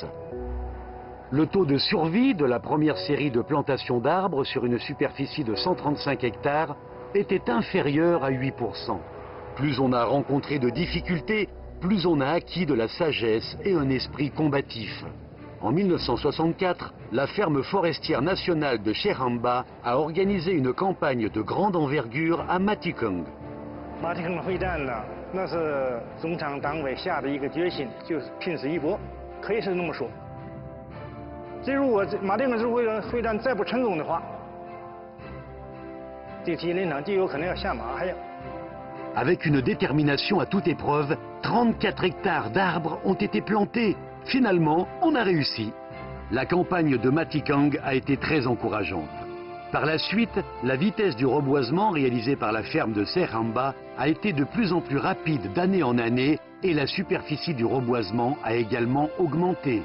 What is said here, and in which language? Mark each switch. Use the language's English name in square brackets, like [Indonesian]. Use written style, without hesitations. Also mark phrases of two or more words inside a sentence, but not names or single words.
[French] Le taux de survie de la première série de plantations d'arbres sur une superficie de 135 hectares était inférieur à 8%. Plus on a rencontré de difficultés, plus on a acquis de la sagesse et un esprit combatif. En 1964, la ferme forestière nationale de Seremba a organisé une campagne de grande envergure à Matikong. [Chinese] 马蹄坑会战呢，那是中央党委下的一个决心，就是拼死一搏，可以是那么说。这如果马蹄坑会战再不成功的话，这吉林省就有可能要下马还要。 [French] Avec une détermination à toute épreuve, 34 hectares d'arbres ont été plantés. Finalement, on a réussi. La campagne de Matikang a été très encourageante. Par la suite, la vitesse du reboisement réalisée par la ferme de Seremba a été de plus en plus rapide d'année en année et la superficie du reboisement a également augmenté.